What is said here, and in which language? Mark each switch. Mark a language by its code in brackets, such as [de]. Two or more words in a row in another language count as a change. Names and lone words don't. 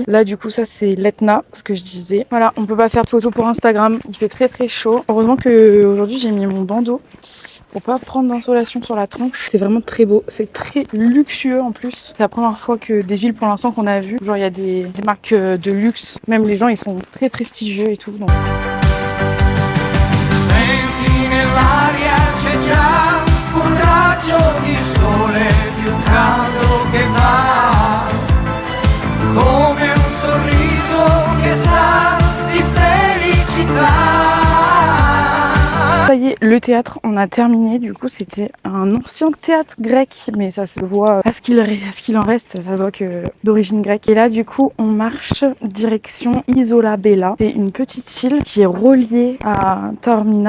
[fr] Là du coup ça c'est l'Etna, ce que je disais. Voilà, on peut pas faire de photos pour Instagram, il fait très très chaud. Heureusement que aujourd'hui j'ai mis mon bandeau pour pas prendre d'insolation sur la tronche. C'est vraiment très beau, c'est très luxueux en plus. C'est la première fois que des villes pour l'instant qu'on a vu, genre il y a des marques de luxe, même les gens ils sont très prestigieux et tout. Donc. [it] Senti nell'aria c'è già un raggio di sole più caldo che va come un sorriso che sa di felicità. [fr] Ça y est, le théâtre, on a terminé. Du coup, c'était un ancien théâtre grec, mais ça se voit à ce qu'il en reste. Ça se voit que d'origine grecque. Et là, du coup, on marche direction Isola Bella. C'est une petite île qui est reliée à Taormina.